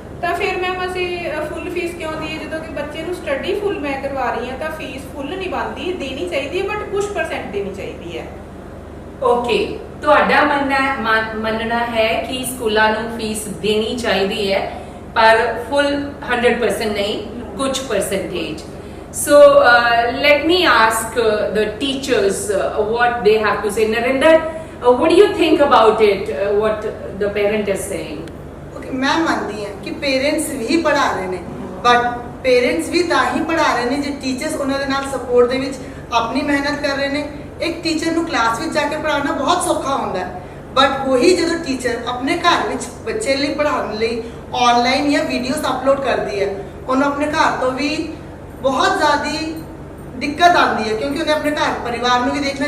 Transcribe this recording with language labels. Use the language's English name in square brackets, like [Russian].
[Punjabi] ਤਾਂ ਫਿਰ ਮੈਮ ਅਸੀਂ ਫੁੱਲ ਫੀਸ ਕਿਉਂ ਦਈਏ ਜਦੋਂ ਕਿ ਬੱਚੇ ਨੂੰ ਸਟੱਡੀ ਫੁੱਲ ਮੈਂ ਕਰਵਾ ਰਹੀ ਹਾਂ, ਤਾਂ ਫੀਸ ਫੁੱਲ ਨਹੀਂ ਬਣਦੀ, ਦੇਣੀ ਚਾਹੀਦੀ ਹੈ ਬਟ ਕੁਝ % ਦੇਣੀ ਚਾਹੀਦੀ ਹੈ। ਓਕੇ, ਤੁਹਾਡਾ ਮੰਨਣਾ ਹੈ ਕਿ ਸਕੂਲਾਂ ਨੂੰ ਫੀਸ ਦੇਣੀ ਚਾਹੀਦੀ ਹੈ ਪਰ ਫੁੱਲ 100% ਨਹੀਂ, ਕੁਝ %। [English] So let me ask the teachers what they have to say. Narinder, what do you think about it, what the parent is saying? [Punjabi] Okay, [Hindi] मैं मानती [Punjabi] ਹਾਂ ਕਿ ਪੇਰੈਂਟਸ ਵੀ ਪੜ੍ਹਾ ਰਹੇ ਨੇ, ਬਟ ਪੇਰੈਂਟਸ ਵੀ ਤਾਂ ਹੀ ਪੜ੍ਹਾ ਰਹੇ ਨੇ ਜੇ ਟੀਚਰਸ ਉਹਨਾਂ ਦੇ ਨਾਲ ਸਪੋਰਟ ਦੇ ਵਿੱਚ ਆਪਣੀ ਮਿਹਨਤ ਕਰ ਰਹੇ ਨੇ। ਇੱਕ ਟੀਚਰ ਨੂੰ ਕਲਾਸ ਵਿੱਚ ਜਾ ਕੇ ਪੜ੍ਹਾਉਣਾ ਬਹੁਤ ਸੌਖਾ ਹੁੰਦਾ ਹੈ, ਬਟ ਉਹੀ ਜਦੋਂ ਟੀਚਰ ਆਪਣੇ ਘਰ ਵਿੱਚ ਬੱਚੇ ਲਈ ਪੜ੍ਹਾਉਣ ਲਈ ਆਨਲਾਈਨ ਜਾਂ ਵੀਡੀਓਜ਼ ਅਪਲੋਡ ਕਰਦੀ ਹੈ, ਉਹਨੂੰ ਆਪਣੇ ਘਰ ਤੋਂ ਵੀ ਬਹੁਤ ਜ਼ਿਆਦਾ ਦਿੱਕਤ ਆਉਂਦੀ ਹੈ ਕਿਉਂਕਿ ਉਹਨੇ ਆਪਣੇ ਘਰ ਪਰਿਵਾਰ ਨੂੰ ਵੀ ਦੇਖਣਾ।